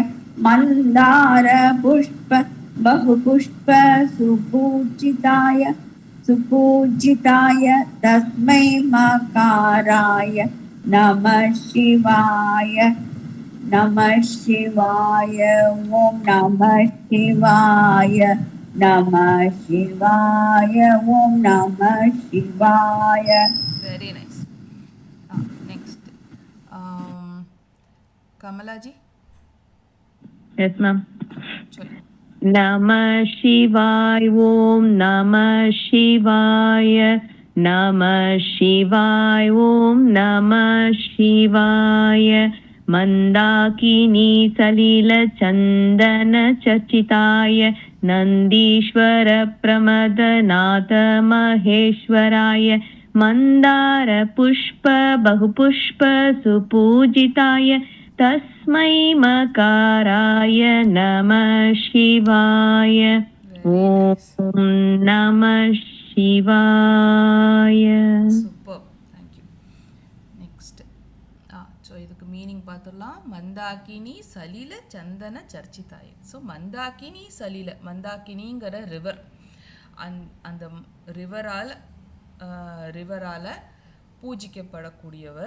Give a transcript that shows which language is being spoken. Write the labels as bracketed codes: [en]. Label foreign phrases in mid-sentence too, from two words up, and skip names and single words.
[sa] मन्दार पुष्प बहुपुष्प सुपूजिताय तस्मै मकाराय नमः शिवाय. नमः शिवाय ॐ नमः शिवाय नमः शिवाय ॐ नमः शिवाय. [en] Very nice. Next Kamalaji. Yes, ma'am. [ta] சொல்லுங்க. [sa] नमः शिवाय ॐ नमः शिवाय नमः शिवाय ॐ नमः शिवाय मन्दाकिनी सलिल चन्दन चर्चिताय नन्दीश्वर प्रमथनाथ महेश्वराय मन्दार पुष्प बहुपुष्प सुपूजिताय तस्मै मकाराय नमः शिवाय. ॐ नमः शिवाय. [en] Super, thank you. Next so [ta] இதுக்கு மீனிங் பார்த்துடலாம். [sa] मन्दाकिनी सलिल चन्दन चर्चिताय. [ta] ஸோ [sa] मन्दाकिनी सलिल, [ta] மந்தாக்கினிங்கிற ரிவர், அந்த ரிவரால் பூஜிக்கப்படக்கூடியவர்.